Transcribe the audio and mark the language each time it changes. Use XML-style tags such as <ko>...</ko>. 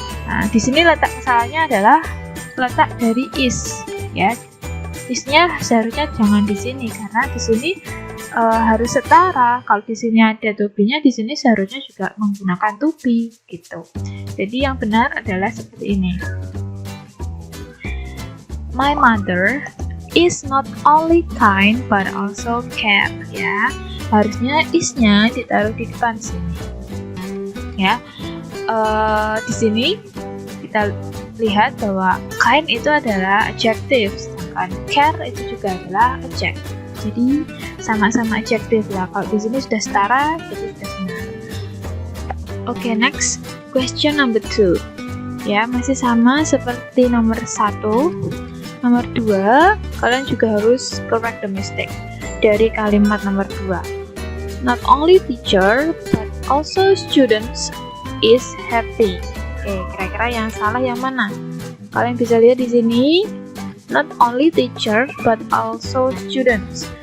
<id>Nah, di sini letak kesalahannya adalah letak dari is, ya. Is-nya seharusnya jangan di sini karena di sini harus setara. Kalau di sini ada to be-nya, di sini seharusnya juga menggunakan to be gitu. Jadi yang benar adalah seperti ini.</id> <en>My mother is not only kind but also care, ya.</en> <id>Harusnya is-nya ditaruh di depan sini. Ya. Di sini kita lihat bahwa kind itu adalah adjective, sedangkan care itu juga adalah adjective. Jadi sama-sama adjektif lah. Kalau di sini sudah setara, jadi sudah benar.</id> <en>Oke, next question number 2.</en> <id>Ya, masih sama seperti nomor 1. Nomor 2, kalian juga harus</id> <en>correct the mistake</en> <id>dari kalimat nomor 2.</id> <en>Not only teacher but also students is happy.</en> <id>Oke, kira-kira yang salah yang mana? Kalian bisa lihat di sini.</id> <en>Not only teacher but also students.</en>